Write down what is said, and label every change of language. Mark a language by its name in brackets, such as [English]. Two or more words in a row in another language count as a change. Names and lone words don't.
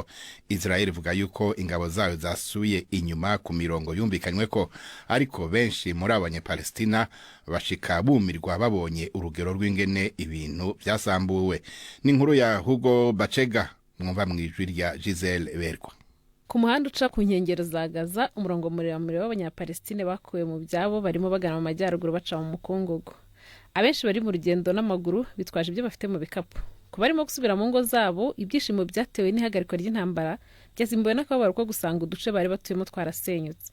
[Rundi] Israel ivuga yuko ingabo zayo zasuye inyuma ku mirongo yumvikanywe ko, ariko benshi muri abanyepalestina bashika bumirwa babonye urugero rw'ingene ibintu byasambuwe. Ni inkuru ya Hugo Bachega mwumva mwijwi rya Giselle Berwa. [Kinyarwanda] Ku muhanda uca ku nkengero za Gaza, umurongo muremure w'abanyapalestine bakuwe mu byabo barimo bagana mu majyaruguru baca mu mukungugu. Abenshi bari mu rugendo n'amaguru bitwaje ibyo bafite mu bikapu. Ku barimo gusubira mu ngo zabo, ibyishimo byatewe n'ihagarikwa ry'intambara byazimbuwe n'akababaro ko gusanga uduce bari batuyemo twarasenyutse.